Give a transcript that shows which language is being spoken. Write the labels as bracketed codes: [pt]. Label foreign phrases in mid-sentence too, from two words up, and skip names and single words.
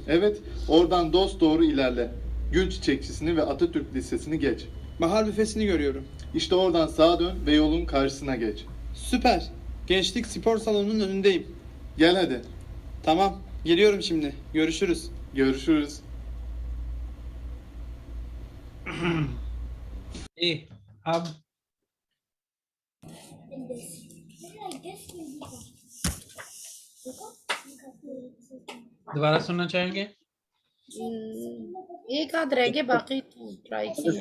[tr] Evet, oradan dosdoğru ilerle. Gül Çiçekçisi'ni ve Atatürk Lisesi'ni geç. Bahar büfesini görüyorum. İşte oradan sağa dön ve yolun karşısına geç. Süper. Gençlik spor salonunun önündeyim. Gel hadi. Tamam, geliyorum şimdi. Görüşürüz. Görüşürüz. [ur] اب دوبارہ سننا چاہیں گے? ایک آدھ رہ گئے، باقی تو ٹرائی کیا.